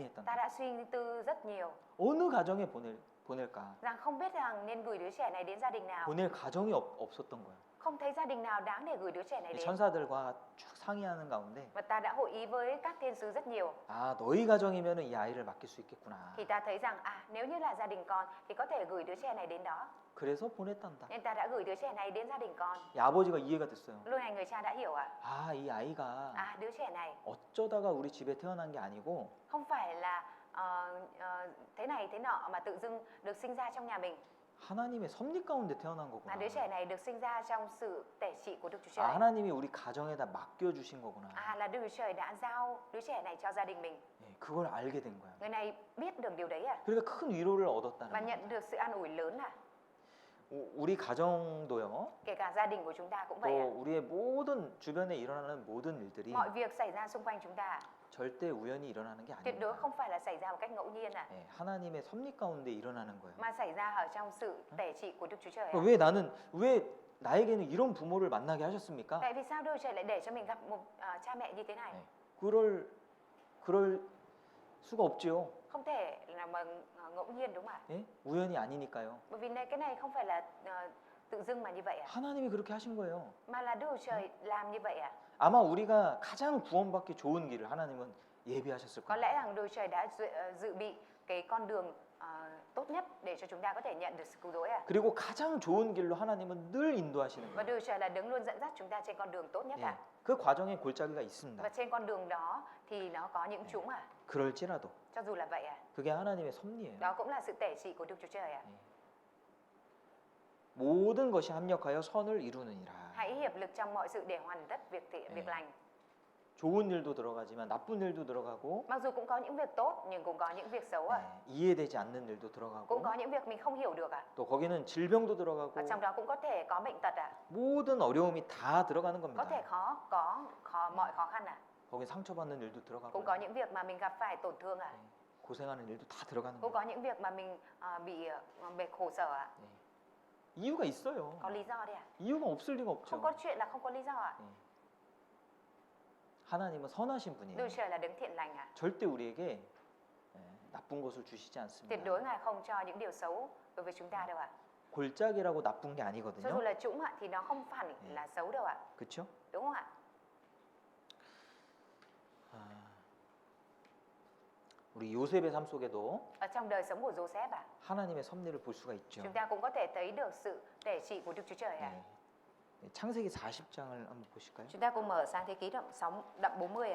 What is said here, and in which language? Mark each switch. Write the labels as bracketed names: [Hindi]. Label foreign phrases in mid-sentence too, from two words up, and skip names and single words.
[Vietnamese] Ta [Korean] 했단다. [Vietnamese] đã suy tư rất nhiều [Korean] 어느 가정에 보낼까? [Vietnamese] rằng không biết rằng nên gửi đứa trẻ này đến gia đình nào. [Korean] 보낼 가정이 없었던 거야. [Vietnamese] Không thấy gia đình nào đáng để gửi đứa trẻ này [Korean] 이 [Vietnamese] đến. [Korean] 천사들과 쭉 상의하는 가운데 [Vietnamese] Và ta đã hội ý với các thiên sứ rất nhiều. [Korean] 아, 너희 가정이면은 이 아이를 맡길 수 있겠구나. [Vietnamese] Thì ta thấy rằng nếu như là gia đình con thì có thể gửi đứa trẻ này đến đó. [Korean] 그래서 보냈단다. [Vietnamese] Nên ta đã gửi đứa trẻ này đến gia đình con. [Korean] 이 아버지가 이해가 됐어요. [Vietnamese] Lúc này người cha đã hiểu [Korean] 아, 이 아이가 [Vietnamese] đứa trẻ này [Korean] 어쩌다가 우리 집에 태어난 게 아니고 [Vietnamese] không phải là thế này thế nọ mà tự dưng được sinh ra trong nhà mình, [Korean] 하나님의 섭리 가운데 태어난 [Vietnamese] mà [Korean] 거구나. [Vietnamese] đứa trẻ này được sinh ra trong sự tể trị của Đức Chúa Trời. [Korean] 아, 하나님이 우리 가정에다 맡겨주신 거구나. [Vietnamese] Là Đức Chúa Trời đã giao đứa trẻ này cho gia đình mình. [Korean] 예, 그걸 알게 된 거야. [Vietnamese] Người này biết được điều đấy [Korean] 그러니까 큰 위로를 얻었다는 [Vietnamese] và [Korean] 거야. [Vietnamese] nhận được sự an ủi lớn [Korean] 우리 가정도요. [Vietnamese] Kể cả gia đình của chúng ta cũng [Korean] 또 [Vietnamese] vậy [Korean] 우리의 모든 주변에 일어나는 모든 일들이 [Vietnamese] Mọi việc xảy ra xung quanh chúng ta [Korean] 절대 우연히 일어나는 게 [Vietnamese] tuyệt đối [Korean] 아닙니다. [Vietnamese] không phải là xảy ra một cách ngẫu nhiên [Korean] 예, 하나님의 섭리 가운데 일어나는 거예요. [Vietnamese] mà xảy ra ở trong sự tể trị của Đức Chúa Trời. [Korean] 왜 나에게는 이런 부모를 만나게 하셨습니까? [Vietnamese] Tại vì sao Đức Chúa Trời lại để cho mình gặp một cha mẹ như thế này? [Korean] 예, 그럴 수가 없지요. [Vietnamese] Không thể là mà ngẫu nhiên đúng không ạ? [Korean] 예? 우연이 아니니까요. [Vietnamese] Bởi vì cái này không phải là tự dưng mà như vậy [Korean] 하나님이 그렇게 하신 거예요. [Vietnamese] mà là Đức Chúa Trời làm như vậy [Korean] 아마 우리가 가장 구원받기 좋은 길을 하나님은 예비하셨을 [Vietnamese] Có [Korean] 거예요. [Vietnamese] lẽ rằng Đức Chúa Trời đã dự bị cái con đường tốt nhất để cho chúng ta có thể nhận được sự cứu rỗi [Korean] 그리고 가장 좋은 길로 하나님은 늘 인도하시는 [Vietnamese] Và [Korean] 거예요. [Vietnamese] Đức Chúa Trời là đứng luôn dẫn dắt chúng ta trên con đường tốt nhất [Korean] 예, 그 과정에 골짜기가 있습니다. [Vietnamese] Và trên con đường đó thì nó có những chúng [Korean] 그럴지라도 [Vietnamese] cho dù là vậy [Korean] 그게 하나님의 섭리예요. [Vietnamese] đó cũng là sự tể trị của Đức Chúa Trời [Korean] 모든 것이 합력하여 선을 이루느니라. [Vietnamese] Hãy hiệp lực trong mọi sự để hoàn tất việc lành. [Korean] 좋은 일도 들어가지만 나쁜 일도 들어가고 [Vietnamese] Mặc dù cũng có những việc tốt nhưng cũng có những việc xấu [Korean] 이해되지 않는 일도 들어가고 [Vietnamese] Cũng có những việc mình không hiểu được [Korean] 또 거기는 질병도 들어가고 [Vietnamese] Và trong đó cũng có thể có bệnh tật [Korean] 모든 어려움이 다 들어가는 [Vietnamese] Có [Korean] 겁니다. [Vietnamese] thể mọi khó khăn [Korean] 거기 상처받는 일도 [Vietnamese] Cũng có [Korean] 들어가고 [Vietnamese] những việc mà mình gặp phải tổn thương [Korean] 고생하는 일도 다 들어가는 [Vietnamese] Cũng [Korean] 거예요. [Vietnamese] có những việc mà mình bị khổ sở [Korean] 이유가 있어요. [Vietnamese] Có lý do đấy [Korean] 이유가 없을 리가 없죠. [Vietnamese] Không có chuyện là không có lý do [Korean] 하나님은 선하신 [Vietnamese] Đức [Korean] 분이에요. [Vietnamese] Trời là đứng thiện lành [Korean] 절대 우리에게 나쁜 것을 주시지 [Vietnamese] Tuyệt [Korean] 않습니다. [Vietnamese] đối Ngài không cho những điều xấu đối với chúng ta đâu [Korean] 골짜기라고 나쁜 게 [Vietnamese] Cho dù [Korean] 아니거든요. [Vietnamese] là trũng thì nó không hẳn là xấu đâu [Korean] 그렇죠? [Vietnamese] Đúng không ạ? [Korean] 우리 요셉의 삶 속에도 [Vietnamese] Ở trong đời sống của Joseph [Korean] 하나님의 섭리를 볼 수가 있죠. [Vietnamese] chúng ta cũng có thể thấy được sự tể trị của Đức Chúa Trời [Korean] 네. 창세기 40장을 한번 보실까요? [Vietnamese] Chúng ta cùng mở sang thế ký đoạn 40